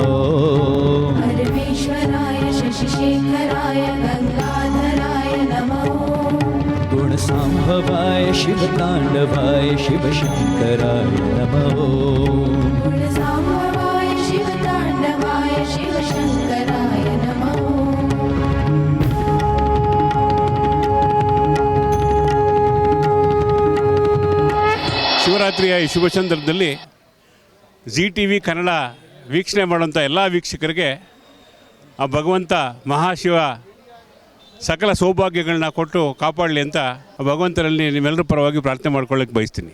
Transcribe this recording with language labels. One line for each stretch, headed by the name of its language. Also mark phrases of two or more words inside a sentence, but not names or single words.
Sanskrit: परमेश्वराय शशिशेखराय गंगाधराय नमः। गुणसाम्भवाय शिवताण्डवाय शिवशङ्कराय नमः। गुणसाम्भवाय शिवताण्डवाय शिवशङ्कराय नमः।
Kannada: ಶಿವರಾತ್ರಿಯ ಈ ಶುಭ ಸಂದರ್ಭದಲ್ಲಿ ZTV ಕನ್ನಡ ವೀಕ್ಷಣೆ ಮಾಡುವಂಥ ಎಲ್ಲ ವೀಕ್ಷಕರಿಗೆ ಆ ಭಗವಂತ ಮಹಾಶಿವ ಸಕಲ ಸೌಭಾಗ್ಯಗಳನ್ನ ಕೊಟ್ಟು ಕಾಪಾಡಲಿ ಅಂತ ಆ ಭಗವಂತರಲ್ಲಿ ನಿಮ್ಮೆಲ್ಲರ ಪರವಾಗಿ ಪ್ರಾರ್ಥನೆ ಮಾಡ್ಕೊಳ್ಳೋಕ್ಕೆ ಬಯಸ್ತೀನಿ.